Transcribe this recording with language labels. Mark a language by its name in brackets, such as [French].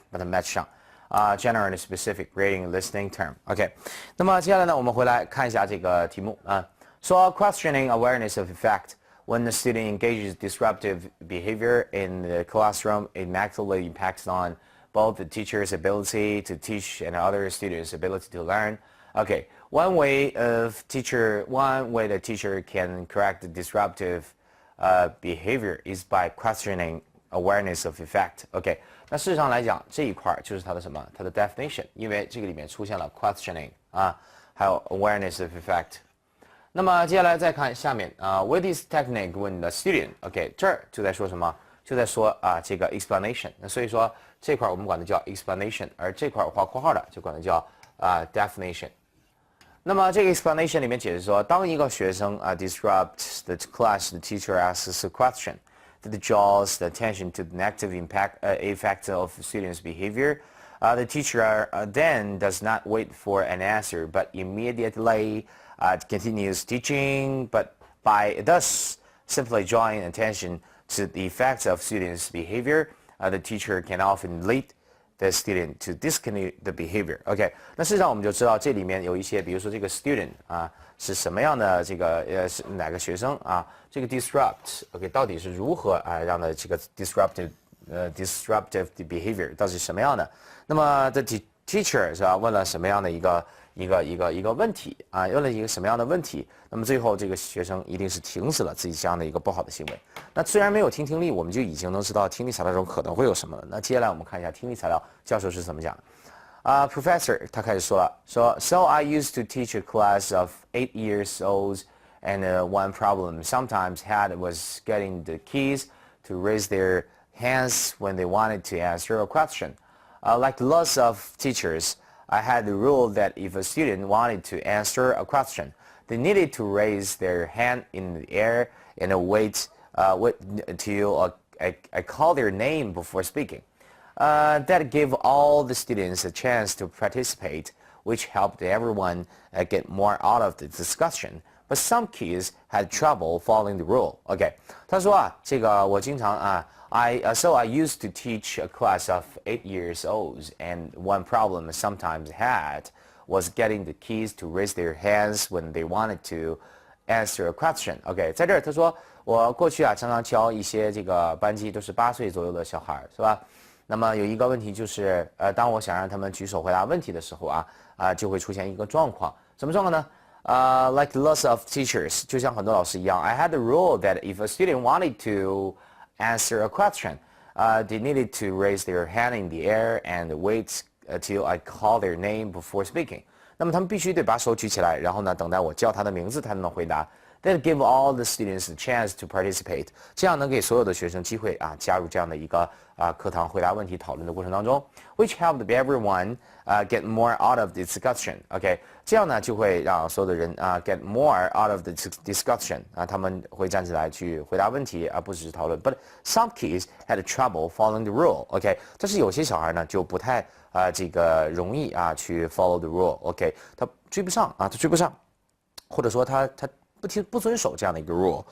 [Chinese] 把它们 match 上。 general and specific reading listening term。OK， 那么接下来呢，我们回来看一下这个题目说 [English] questioning awareness of effect. When the student engages disruptive behavior in the classroom, it negatively impacts on both the teacher's ability to teach and other students' ability to learn. Okay, one way the teacher can correct the disruptive behavior is by questioning awareness of effect. [Chinese] Okay， 那事实上来讲，这一块就是它的什么？它的 definition， 因为这个里面出现了 questioning还有 awareness of effect。那么接下来再看下面 [English] with this technique when the student [Chinese] OK 这儿就在说什么？就在说这个 explanation。那所以说这块我们管它叫 explanation， 而这块画括号的就管它叫definition。那么这个 explanation 里面解释说，当一个学生 [English] disrupts the class, the teacher asks a question that draws the attention to the negative effect of students' behavior. The teacher then does not wait for an answer, but immediately continues teaching, but by thus simply drawing attention to the effects of students' behavior, the teacher can often lead the student to discontinue the behavior. [Chinese] OK， 那事实上我们就知道这里面有一些，比如说这个 student 是什么样的这个是哪个学生这个 disrupt OK 到底是如何让的这个 disruptive the behavior 到底是什么样的？那么 the teacher 是吧？问了什么样的一个问题问了一个什么样的问题？那么最后这个学生一定是停止了自己这样的一个不好的行为。那虽然没有听力，我们就已经能知道听力材料中可能会有什么了。那接下来我们看一下听力材料教授是怎么讲的。 [English] Professor [Chinese] 他开始说了，说 [English] So I used to teach a class of 8 years old, and one problem sometimes had was getting the kids to raise their hands when they wanted to answer a question. Like lots of teachers, I had the rule that if a student wanted to answer a question, they needed to raise their hand in the air and wait till I call their name before speaking. That gave all the students a chance to participate, which helped everyone get more out of the discussion. But some kids had trouble following the rule. OK， [Chinese] 他说这个我经常 [English] So I used to teach a class of 8 years old, and one problem I sometimes had was getting the kids to raise their hands when they wanted to answer a question. [Chinese] OK， 在这儿他说我过去常常教一些这个班级都是8岁左右的小孩，是吧？那么有一个问题就是当我想让他们举手回答问题的时候就会出现一个状况，什么状况呢？ [English] Like lots of teachers， [Chinese] 就像很多老师一样 [English] I had the rule that if a student wanted to answer a question, they needed to raise their hand in the air and wait till I call their name before speaking. [Chinese] 那么他们必须得把手举起来，然后呢，等待我叫他的名字才能回答。 [English] That give all the students a chance to participate. [Chinese] 这样能给所有的学生机会加入这样的一个课堂回答问题讨论的过程当中 ， [English] which helped everyone get more out of the discussion. [Chinese] OK， 这样呢就会让所有的人 [English] get more out of the discussion [Chinese] 他们会站起来去回答问题不只是讨论。 [English] But some kids had trouble following the rule. [Chinese] OK， 但是有些小孩呢就不太这个容易去 [English] follow the rule. [Chinese] OK， 他追不上他追不上，或者说他不遵守这样的一个 rule.